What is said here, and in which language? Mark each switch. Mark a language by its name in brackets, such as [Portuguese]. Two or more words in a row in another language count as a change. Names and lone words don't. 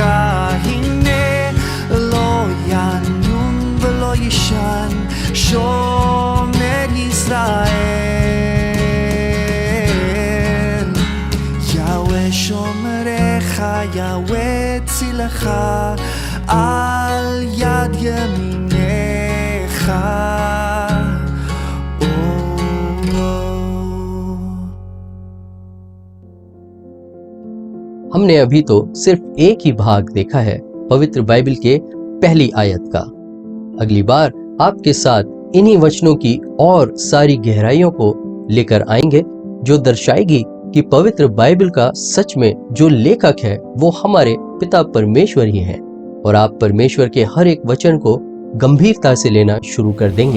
[Hebrew] הנה לא ינום ולא יישן, שומר ישראל. יהוה שומריך, יהוה צילך, על יד ימינך. [Hindi] हमने अभी तो सिर्फ एक ही भाग देखा है पवित्र बाइबल के पहली आयत का। अगली बार आपके साथ इन्हीं वचनों की और सारी गहराइयों को लेकर आएंगे, जो दर्शाएगी कि पवित्र बाइबल का सच में जो लेखक है वो हमारे पिता परमेश्वर ही हैं, और आप परमेश्वर के हर एक वचन को गंभीरता से लेना शुरू कर देंगे।